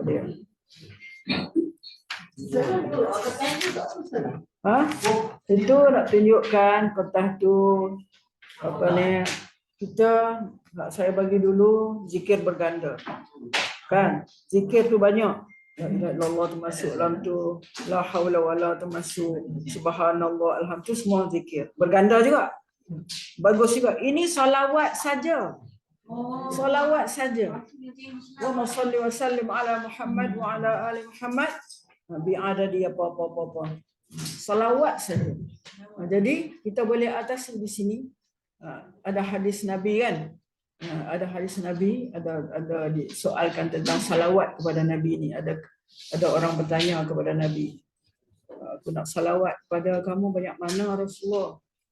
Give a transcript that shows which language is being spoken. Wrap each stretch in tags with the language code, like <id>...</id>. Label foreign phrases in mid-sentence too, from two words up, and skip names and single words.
<ms>Itu nak tunjukkan kertas tu apa ni, kita nak saya bagi dulu zikir berganda. Kan? Zikir tu banyak.</ms> <ar>لا إله إلا الله</ar> <ms>termasuk dalam tu,</ms> <ar>لا حول ولا</ar> <ms>termasuk,</ms> <ar>سبحان الله، الحمد لله,</ar> <ms>semua zikir. Berganda juga. Bagus juga. Ini salawat saja. Salawat saja.</ms> <ar>وصل وسلم على محمد وعلى آل محمد بعدد apa.</ar> <ms>Salawat saja. Jadi kita boleh atasi di sini. Ada hadis Nabi kan? Ada hadis Nabi, ada disoalkan tentang salawat kepada Nabi ni. Ada orang bertanya kepada Nabi, aku nak salawat kepada kamu banyak mana Rasulullah?</ms>